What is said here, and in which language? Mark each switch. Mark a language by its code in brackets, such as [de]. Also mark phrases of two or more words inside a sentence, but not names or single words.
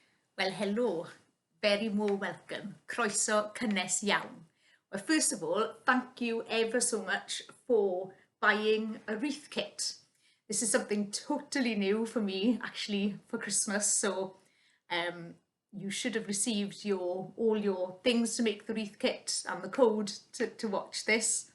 [en] Well, hello, very more welcome. [cy] Croeso cynnes iawn. [en] Well, first of all, thank you ever so much for buying a wreath kit. This is something totally new for me, actually, for Christmas. So you should have received all your things to make the wreath kit and the code to watch this.